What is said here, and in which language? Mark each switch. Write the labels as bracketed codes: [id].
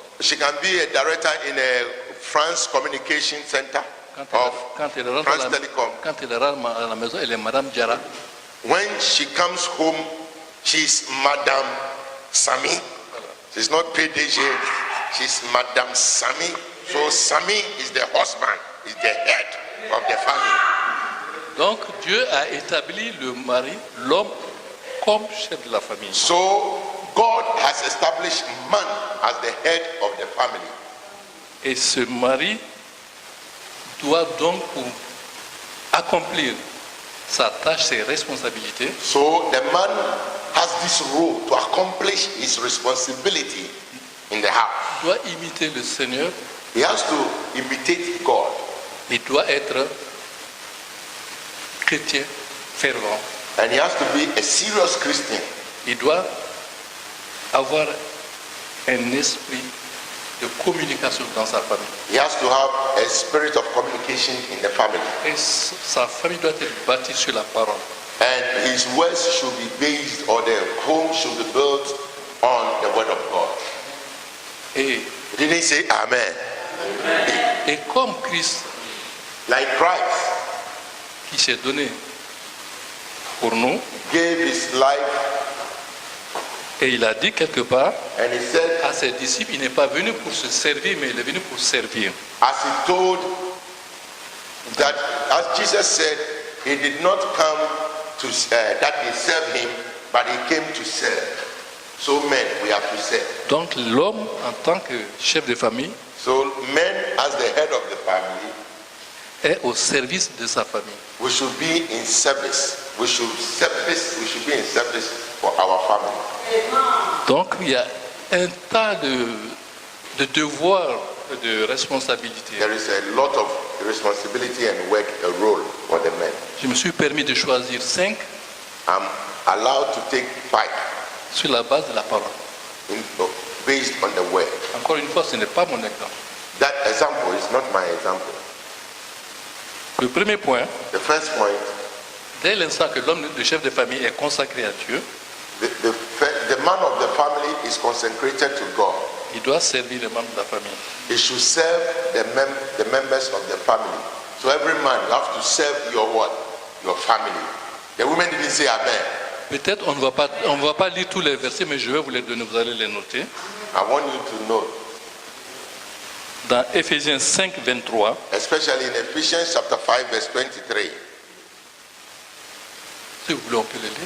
[en] She can be a director in a France Communication Center [fr] Quand elle rentre France Telecom. quand elle rentre à la maison, elle est Madame Diarra. [en] When she comes home, she's Madame Sami. She's not PDG, she's Madame Sami. So Sami is the husband, is the head of the family. [fr] Donc Dieu a établi le mari, l'homme, comme chef de la famille. [en] So God has established man as the head of the family. [fr] Et ce mari doit donc, pour accomplir sa tâche, ses responsabilités, [en] So the man has this role to accomplish his responsibility in the house. [fr] doit imiter le Seigneur. [en] He has to imitate God. [fr] Il doit être chrétien fervent. [en] And he has to be a serious Christian. [fr] Il doit avoir un esprit de communication dans sa famille. [en] He has to have a spirit of communication in the family. [fr] Et sa famille doit être bâtie sur la parole. [en] And his words should be based, or the home should be built on the word of God. [fr] Et, [en] He didn't say amen. [fr] et comme Christ [en] Like Christ [fr] qui s'est donné pour nous, [en] gave his life, [fr] et il a dit quelque part [en] and he said, [fr] à ses disciples, il n'est pas venu pour se servir, mais il est venu pour servir. [en] as he told that, as Jesus said, he did not come to that they serve him, but he came to serve. So men, we have to serve. [fr] Donc l'homme, en tant que chef de famille, [en] So men, as the head of the family, [fr] est au service de sa famille. [en] we should be in service. We should be in service for our family. [fr] Donc il y a un tas de devoirs, de responsabilités. [en] There is a lot of responsibility and work, a role for the men. [fr] Je me suis permis de choisir 5 [en] I'm allowed to take 5 [fr] sur la base de la parole. [en] based on the word. [fr] Encore une fois, ce n'est pas mon exemple. [en] That example is not my example. [fr] Le premier point, [en] The first point, [fr] dès l'instant que l'homme, le chef de famille, est consacré à Dieu, [en] the man of the family is consecrated to God. [fr] il doit servir les membres de la famille. [en] He should serve the members of the family. So every man, you have to serve your what? Your family. The women didn't say amen. [fr] Peut-être on ne va pas lire tous les versets, mais je vais vous les donner, vous allez les noter. [en] I want you to know. [fr] Dans Éphésiens 5, 23, [en] especially in Ephesians chapter 5, verse 23. [fr] si vous voulez, on peut le lire.